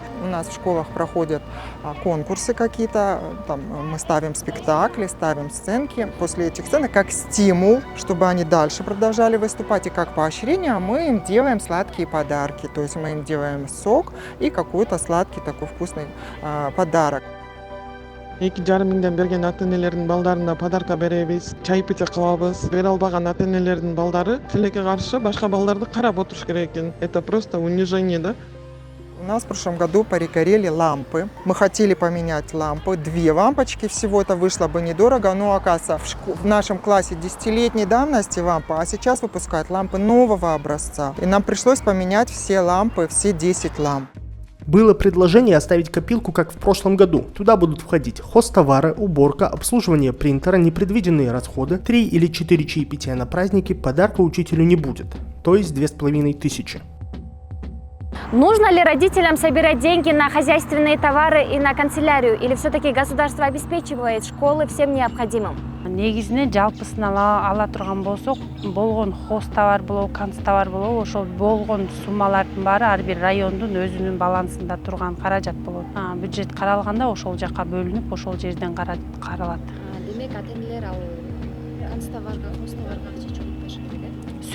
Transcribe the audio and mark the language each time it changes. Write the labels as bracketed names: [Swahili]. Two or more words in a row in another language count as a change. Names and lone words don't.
[Russian] У нас в школах проходят конкурсы какие-то, там мы ставим спектакли, ставим сценки. После этих сценок как стимул, чтобы они дальше продолжали выступать, и как поощрение мы им делаем сладкие подарки. То есть мы им делаем сок и какой-то сладкий такой вкусный подарок. [Kyrgyz] 2,5 миңден берген ата энелердин балдарына подарка беребиз, чай пите кылабыз. Бере албаган ата энелердин балдары тилекке каршы башка балдарды карап отуруш керек экен. [Russian] Это просто унижение, да? У нас в прошлом году перегорели лампы. Мы хотели поменять лампы. 2 лампочки всего, это вышло бы недорого. Но, оказывается, в нашем классе 10-летней давности лампа, а сейчас выпускают лампы нового образца. И нам пришлось поменять все лампы, все 10 ламп. Было предложение оставить копилку, как в прошлом году. Туда будут входить хозтовары, уборка, обслуживание принтера, непредвиденные расходы, 3 или 4 чаепития на праздники, подарка учителю не будет, то есть 2500. Нужно ли родителям собирать деньги на хозяйственные товары и на канцелярию? Или все-таки государство обеспечивает школы всем необходимым? [Kyrgyz] Негизинен жалпысын ала турган болсок, болгон [Russian] хоз товар [Kyrgyz] болобу, [Russian] канц товар [Kyrgyz] болобу, ошол болгон суммалардын баары ар бир райондун өзүнүн балансында турган каражат болот. Бюджет каралганда ошол жака бөлүнүп, ошол жерден каралат. Демек, ата энелер ал [Russian] канц товарга, хоз товарга [Kyrgyz] акча чогултпашы керек, э?